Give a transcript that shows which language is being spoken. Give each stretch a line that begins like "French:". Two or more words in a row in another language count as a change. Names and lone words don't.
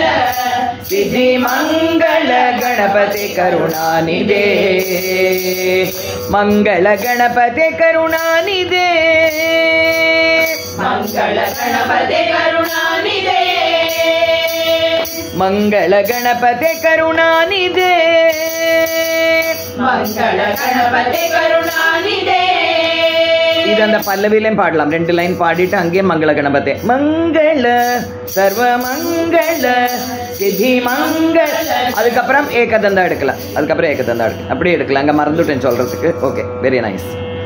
Sanskrit: सिद्धि मंगल गणपति करुणानिधे, मंगल गणपति करुणानिधे, मंगल गणपति करुणानिधे, मंगल गणपति करुणानिधे, मंगल गणपति करुणानिधे.
Tamil: இது அந்த பல்லவிலையும் பாடலாம். 2 லைன் பாடிட்டு அங்கேயே
Sanskrit: मङ्गल गणपति मङ्गल सर्व मङ्गल सिद्धि मङ्गल,
Tamil: அதுக்கப்புறம் ஏகதந்தா எடுக்கலாம். அப்படியே எடுக்கலாம். அங்கே மறந்துட்டேன் சொல்றதுக்கு.
English: Okay, very nice.